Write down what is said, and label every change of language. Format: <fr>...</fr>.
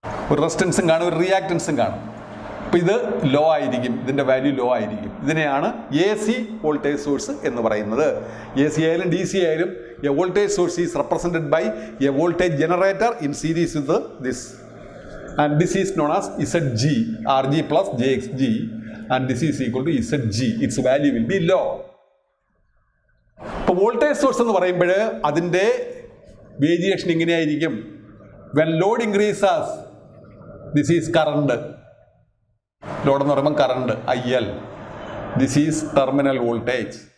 <ml>ഒരു റെസിസ്റ്റൻസും കാണും, ഒരു റിയാക്റ്റൻസും കാണും. അപ്പോൾ ഇത് ലോ ആയിരിക്കും, ഇതിൻ്റെ വാല്യൂ ലോ ആയിരിക്കും. ഇതിനെയാണ് AC വോൾട്ടേജ് സോഴ്സ് എന്ന് പറയുന്നത്. AC ആയാലും DC ആയാലും</ml> <en>A voltage source is represented by a voltage generator in series with this. And this is known as ZG, RG plus JXG, and this is equal to ZG. Its value will be low.</en> <ml>ഇപ്പോൾ voltage source എന്ന് പറയുമ്പോൾ അതിൻ്റെ variation ഇങ്ങനെയായിരിക്കും.</ml> <en>When load increases, this is current.</en> <ml>Load എന്ന് പറയുമ്പോൾ current IL.</ml> <en>This is terminal voltage.</en>